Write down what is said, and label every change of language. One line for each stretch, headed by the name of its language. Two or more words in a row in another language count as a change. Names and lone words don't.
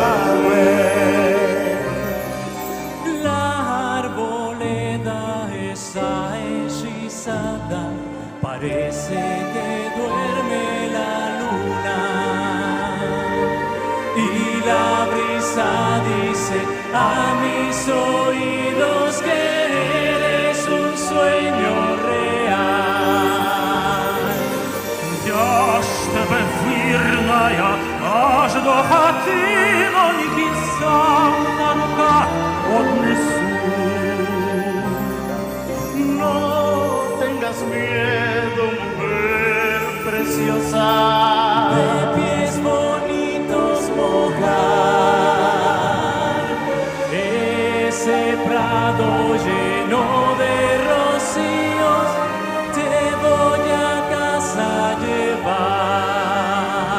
Spanish: La arboleda está hechizada, parece que duerme la luna. Y la brisa dice a mis oídos que eres un sueño real.
Ukrainian: Я ж тебе вірная, аж до хатиноньки сам на руках однесу.
Spanish: tengas miedo, mujer preciosa. De pies bonitos mojar ese prado lleno de rocíos, te voy a casa llevar.